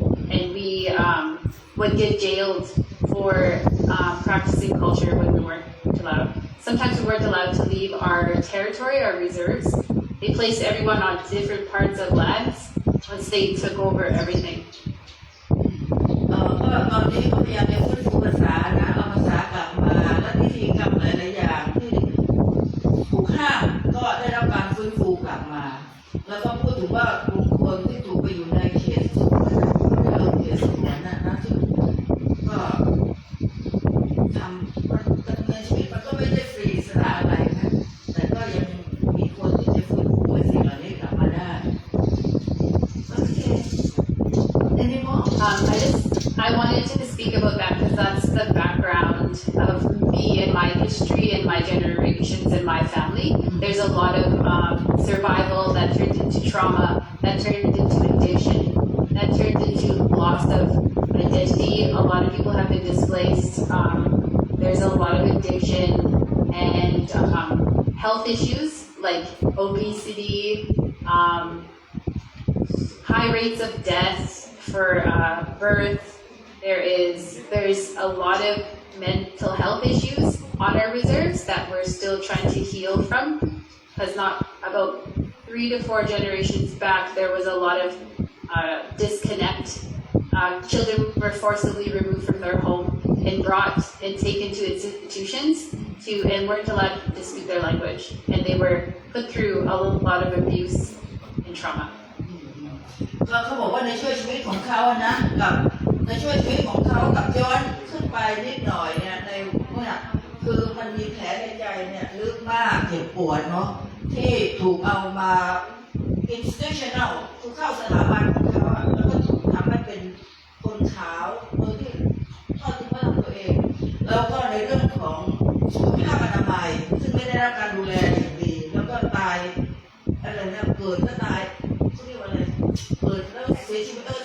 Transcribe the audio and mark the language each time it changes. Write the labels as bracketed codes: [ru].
[en] And we would get jailed for practicing culture when we weren't allowed. Sometimes we weren't allowed to leave our territory, our reserves. They placed everyone on different parts of lands once they took over everything. [th] ก็ตอนนี้ก็พยายามจะฟื้นฟูภาษานะเอาภาษากลับมาและพิธีกรรมหลายๆอย่างที่ถูกห้ามก็ได้รับการฟื้นฟูกลับมาแล้วก็พูดถึงว่ากลุ่มคนที่ถูกไปอยู่ในเขตสุขเขตสงวนนะซึ่งก็ทำมันดำเนินชีวิตมันก็ไม่ได้ฟรีสระอะไรนะแต่ก็ยังมีคนที่จะฟื้นฟูสิ่งเหล่านี้กลับมาได้ [en] Okay. Anymore? I wanted to speak about that because that's the background of me and my history and my generations and my family. There's a lot of survival that turned into trauma, that turned into addiction, that turned into loss of identity. A lot of people have been displaced. There's a lot of addiction and health issues like obesity, high rates of death for birth. There's a lot of mental health issues on our reserves that we're still trying to heal from. Because not about 3 to 4 generations back, there was a lot of disconnect. Children were forcibly removed from their home and brought and taken to institutions and weren't allowed to speak their language. And they were put through a lot of abuse and trauma. [th] ก็เขาบอกว่าในช่วงชีวิตของเขานะกับในช่วงชีวิตของเขากับย้อนขึ้นไปนิดหน่อยเนี่ยในเนี่ยคือมันมีแผลในใจเนี่ยลึกมากเจ็บปวดเนาะที่ถูกเอามา institutional คือเข้าสถาบันของเขาแล้วก็ถูกทำให้เป็นคนขาวโดยที่ทอดทิ้งไว้กับตัวเองแล้วก็ในเรื่องของสุขภาพอนามัยซึ่งไม่ได้รับการดูแลอย่างดีแล้วก็ตายอะไรเนี่ยเกิดก็ตายเขาเรียกว่าอะไรเกิดแล้วเสียชีวิต